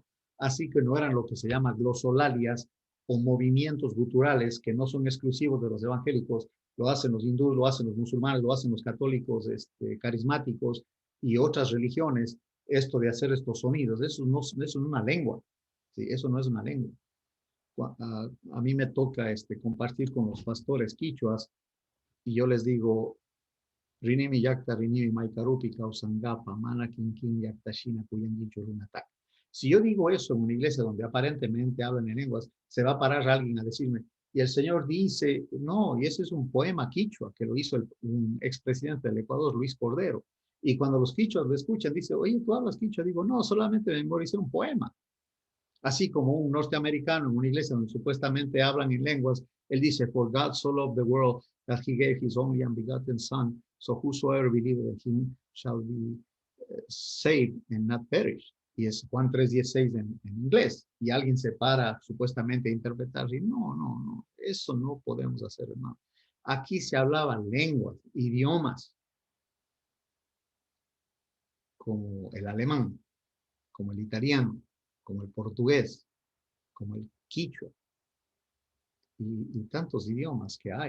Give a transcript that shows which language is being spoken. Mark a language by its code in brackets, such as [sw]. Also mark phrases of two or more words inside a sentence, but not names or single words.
[es] Así que no eran lo que se llama glosolalias o movimientos guturales que no son exclusivos de los evangélicos, lo hacen los hindúes, lo hacen los musulmanes, lo hacen los católicos carismáticos y otras religiones, esto de hacer estos sonidos. Eso no es una lengua. ¿Sí? Eso no es una lengua. A mí me toca compartir con los pastores quichuas y yo les digo, [qu] Rinimi yakta rinimi maikarupi kausangapa, mana kinkin yaktashina kuyangicho lunatak. [es] Si yo digo eso en una iglesia donde aparentemente hablan en lenguas, se va a parar alguien a decirme, y el Señor dice, no, y ese es un poema quichua que lo hizo un expresidente del Ecuador, Luis Cordero. Y cuando los quichuas lo escuchan, dice, oye, ¿tú hablas quichua? Digo, no, solamente memoricé un poema. Así como un norteamericano en una iglesia donde supuestamente hablan en lenguas, él dice, [en] for God so loved the world that he gave his only unbegotten son, so whosoever believeth in him shall be saved and not perish. [es] Y es Juan 3:16 en inglés. Y alguien se para supuestamente a interpretar y no, eso no podemos hacer, hermano. Aquí se hablaban lenguas, idiomas, como el alemán, como el italiano, como el portugués, como el quichua y tantos idiomas que hay.